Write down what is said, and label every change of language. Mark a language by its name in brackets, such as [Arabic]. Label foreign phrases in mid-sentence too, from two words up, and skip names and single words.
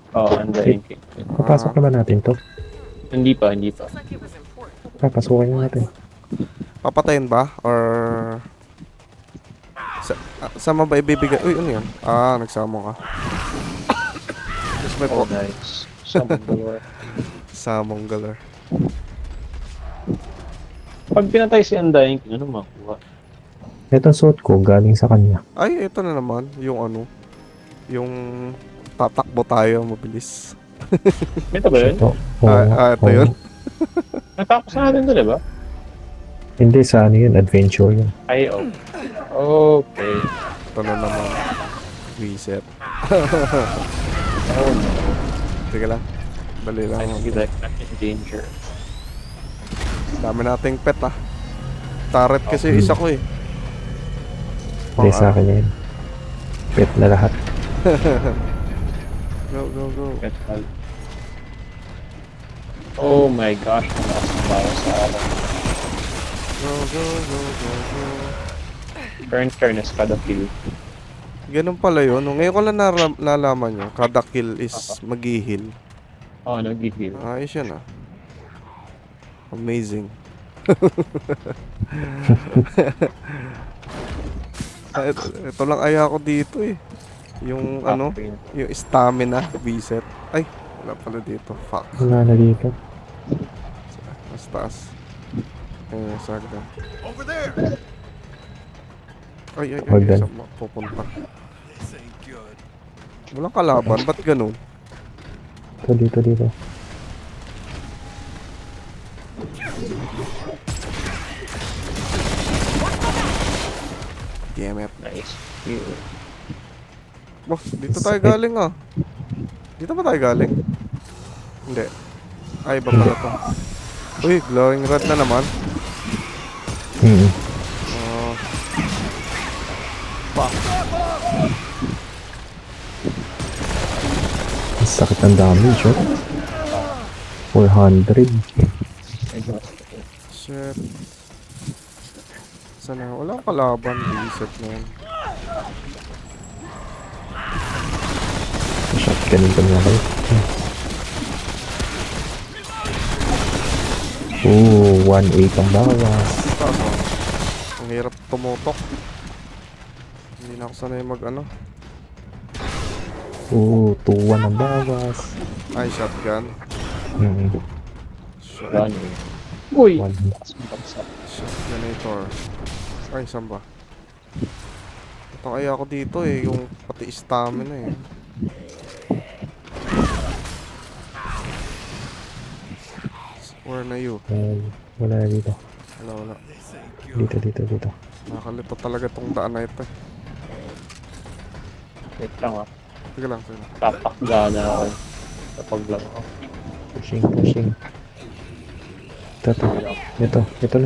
[Filipino] Oo, Undying King. Papasok na ba natin to? Hindi pa, hindi pa. Papasukin na natin. Papatayin ba? Or... Sama ba ibibigay? Uy, ano yan? Nagsama ka. Tapos may [English] Oh, nice. Summon the war. Samong galar. [Filipino] Pag pinatay si Undying King, ano makuha? Itong suit ko galing sa kanya. Ay, ito na naman. Yung ano. Yung tatakbo tayo mabilis. Ito ba yun? Ito. Ito yun. Natapos na natin to, di ba? Hindi sa ano yun, adventure yun. Ay, oh. Okay. Ito na naman. Reset. [English] Oh, no. [Filipino] Sige lang. Dali [English] I [Filipino] lang. [English] feel like I'm in danger. [Filipino] Dami nating pet Turret kasi isa ko eh. Hindi sa akin yun. Pet na lahat. [English] Go, go, go. Metal. Oh my gosh, [Filipino] nasa sa akin. [English] Go, go, go, go, go. [Filipino] Fairness kada kill. Ganun pala yun. Ngayon ko lang nalaman yun. Kada kill is mag-heal. Oh, nag-heal. Ayos yan Amazing. Ito lang aya ko dito eh. Yung ano, yung [English] stamina reset. [Filipino] Ay, wala pala dito. Fuck. Wala na dito. Mas taas. Ayun, sagda. [English] Over there. [Filipino] Ay, Hagdan. saan pupunta? [English] This ain't good. [Filipino] Walang kalaban, ba't ganun? Dito. [English] Damn it. Nice. Heal. [Filipino] Oh, dito tayo galing Dito ba tayo galing? Hindi. Ay, iba pala to. Uy, [English] glowing red [Filipino] na naman. Ang sakit ang damage, 400. [English] I got Shit. [Filipino] Sana, walang kalaban. Reset na yan. Shotgunin ko na kayo. Ooh, 1-8 ang bawas. Taas Ang hirap tumutok. Hindi na ako sanay mag-ano. Ooh, 2-1 ang bawas. Ay, shotgun. gun. Uy! [English] One. [Filipino] Shotgunator. Ay, saan ba? Ito kaya ako dito eh. Yung pati stamina eh. [English] Where na you? [Filipino] Wala na dito. Wala. Dito. Nakalito talaga tong daan na ito eh. Wait lang Sige lang. Papakgana ako. Kapag lang ako. Pushing. Ito na.